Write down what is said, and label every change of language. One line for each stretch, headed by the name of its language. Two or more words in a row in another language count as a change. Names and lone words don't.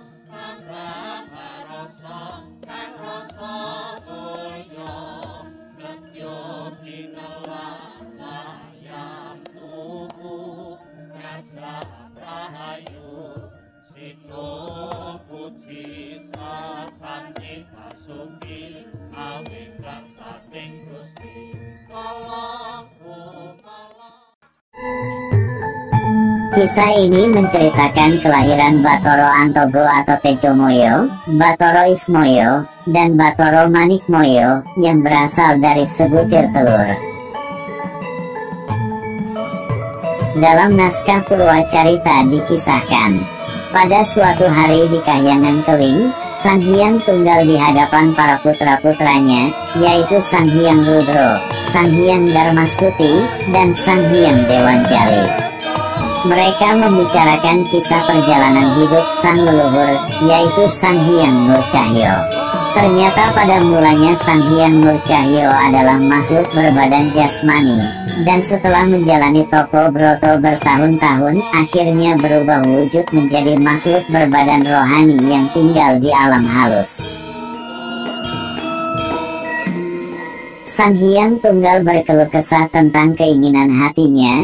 Javanese: tambah rasa kang rasa mulya netya kinelar wayang tuhu ngajak rahayu sinung puji sasanti Basuki awit karsaning Gusti
Indonesian: Kisah ini menceritakan kelahiran Bathara Antogo atau Tejomoyo, Bathara Ismoyo, dan Bathara Manikmoyo yang berasal dari sebutir telur. Dalam naskah Purwacarita dikisahkan, pada suatu hari di Kahyangan Keling, Sang Hyang Tunggal di hadapan para putra-putranya, yaitu Sang Hyang Rudro, Sang Hyang Darmastuti, dan Sang Hyang Dewanjali. Mereka membicarakan kisah perjalanan hidup sang leluhur, yaitu Sang Hyang Nurcahyo. Ternyata pada mulanya Sang Hyang Nurcahyo adalah makhluk berbadan jasmani, dan setelah menjalani
Javanese: toko broto
Indonesian: bertahun-tahun, akhirnya berubah wujud menjadi makhluk berbadan rohani yang tinggal di alam halus. Sang Hyang Tunggal berkeluh kesah tentang keinginan hatinya.